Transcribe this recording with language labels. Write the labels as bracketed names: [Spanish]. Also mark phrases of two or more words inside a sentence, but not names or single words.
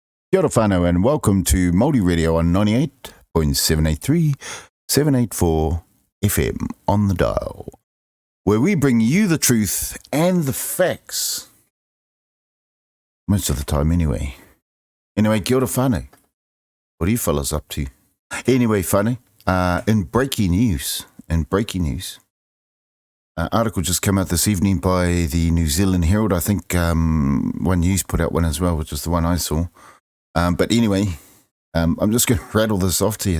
[Māori] Kia ora whanau [English] and welcome to Maori Radio on 98.783, 784 FM on the dial, where we bring you the truth and the facts. Most of the time anyway. Anyway, [Māori] kia ora whanau. [English] What are you fellas up to? Anyway, whanau, in breaking news, article just came out this evening by the New Zealand Herald. I think One News put out one as well, which is the one I saw. But anyway, I'm just going to rattle this off to you.